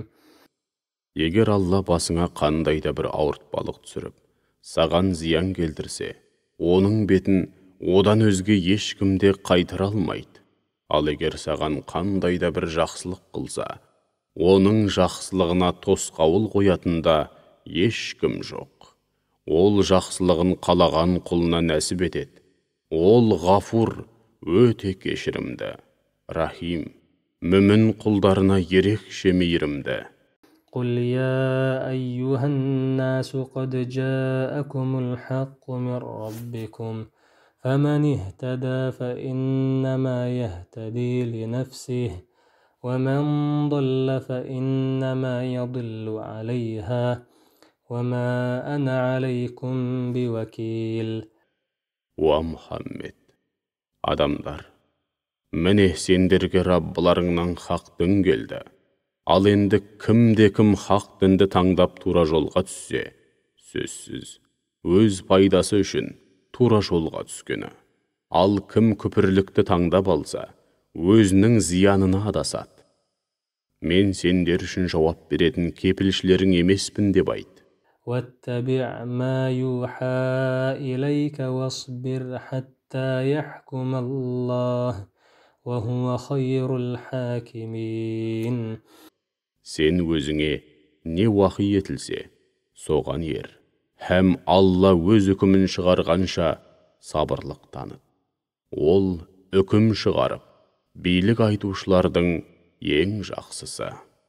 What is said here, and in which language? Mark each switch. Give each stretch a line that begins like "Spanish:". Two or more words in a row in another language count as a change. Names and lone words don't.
Kazakh: Егер Алла басыңа қандай да бір ауыртпалық түсіріп, саған зиян келтірсе, оның бетін одан өзге ешкімде қайтара алмайды. Ал егер саған қандай да бір жақсылық қылса, оның жақсылығына тосқауыл қоятында ешкім жоқ. Ол жақсылығын қалаған құлына нәсіп етеді. Ол ғафур, өте кешірімді, рахим, мүмін құлдарына ерекше мейірімді.
Arabic: قل يا أيها الناس قد جاءكم الحق من ربكم فمن اهتدى فإنما يهتدي لنفسه ومن ضل فإنما يضل عليها وما أنا عليكم بوكيل.
Kazakh: Уа Мұхаммед, адамдар, міне сендерге Раббыларыңнан хақ дін келді. Ал енді кім хақ дінді таңдап тура жолға түссе, сөзсіз, өз пайдасы үшін тура жолға түскені. Ал кім күпірлікті таңдап алса, өзінің зиянына адасады. Мен сендер үшін жауап беретін кепілшілерің емеспін деп айт.
Arabic: واتبع ما يوحى إليك واصبر حتى يحكم الله وهو خير الحاكمين.
Kazakh: Сен өзіңе не уақи етілсе, соған ер, һәм Алла өз үкімін шығарғанша сабырлық таныт. Ол үкім шығарып, билік айтушылардың ең жақсысы.